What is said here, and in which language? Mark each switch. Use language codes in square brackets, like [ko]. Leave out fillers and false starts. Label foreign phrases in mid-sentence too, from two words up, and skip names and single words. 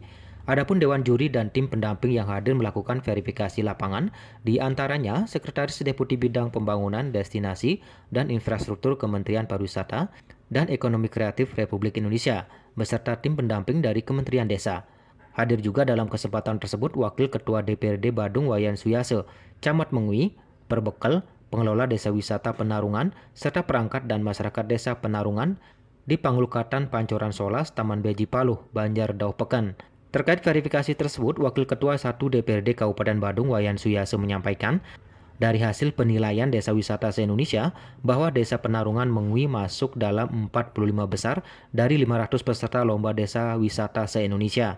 [id] Adapun Dewan Juri dan tim pendamping yang hadir melakukan verifikasi lapangan, di antaranya Sekretaris Deputi Bidang Pembangunan, Destinasi, dan Infrastruktur Kementerian Pariwisata dan Ekonomi Kreatif Republik Indonesia, beserta tim pendamping dari Kementerian Desa. Hadir juga dalam kesempatan tersebut Wakil Ketua DPRD Badung Wayan Suyase, Camat Mengui, Perbekal, Pengelola Desa Wisata Penarungan, serta perangkat dan masyarakat Desa Penarungan di Panglukatan Pancoran Solas, Taman Beji Paloh, Banjar Dau Peken. Terkait verifikasi tersebut, Wakil Ketua 1 DPRD Kabupaten Badung Wayan Suyase menyampaikan, dari hasil penilaian Desa Wisata se-Indonesia bahwa Desa Penarungan Mengui masuk dalam 45 besar dari 500 peserta Lomba Desa Wisata se-Indonesia.